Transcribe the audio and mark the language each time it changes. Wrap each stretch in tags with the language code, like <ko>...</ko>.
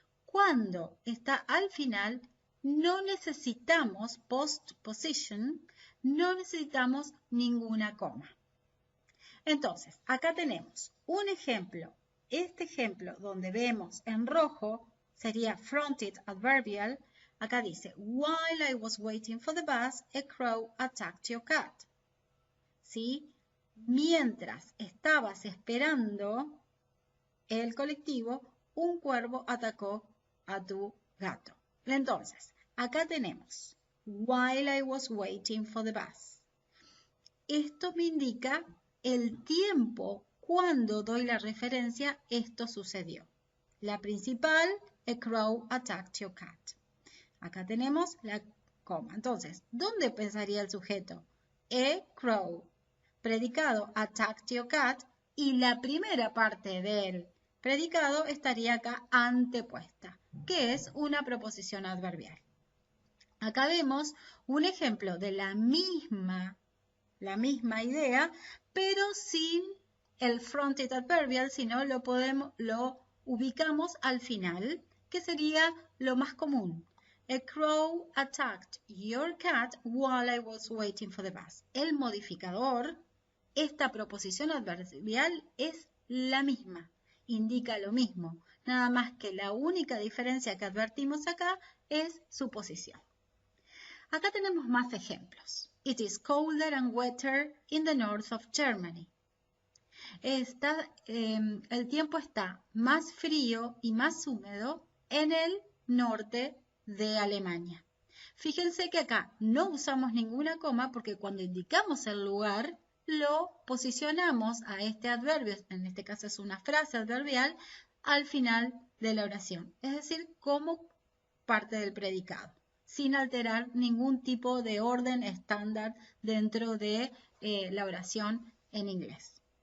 <es>Cuando está al final, no necesitamos postposition, no necesitamos ninguna coma. Entonces, acá tenemos un ejemplo. Este ejemplo donde vemos en rojo sería fronted adverbial. Acá dice,</es> <en>while I was waiting for the bus, a crow attacked your cat.</en> <es>¿Sí? Mientras estabas esperando el colectivo, un cuervo atacó a tu gato. Entonces, acá tenemos,</es> <en>while I was waiting for the bus.</en> <es>Esto me indica el tiempo cuando doy la referencia, esto sucedió. La principal,</es> <en>a crow attacked your cat.</en> <es>Acá tenemos la coma. Entonces, ¿dónde pensaría el sujeto?</es> <en>A crow.</en> <es>Predicado,</es> <en>attacked your cat.</en> <es>Y la primera parte del predicado estaría acá antepuesta, que es una proposición adverbial. Acá vemos un ejemplo de la misma idea, pero sin el fronted adverbial, sino lo ubicamos al final, que sería lo más común.</es> <en>A crow attacked your cat while I was waiting for the bus.</en> <es>El modificador, esta proposición adverbial es la misma, indica lo mismo, nada más que la única diferencia que advertimos acá es su posición. Acá tenemos más ejemplos.</es> <en>It is colder and wetter in the north of Germany.</en> <es>El tiempo está más frío y más húmedo en el norte de Alemania. Fíjense que acá no usamos ninguna coma porque cuando indicamos el lugar lo posicionamos a este adverbio, en este caso es una frase adverbial, al final de la oración, es decir, como parte del predicado, sin alterar ningún tipo de orden estándar dentro de la oración en inglés.</es>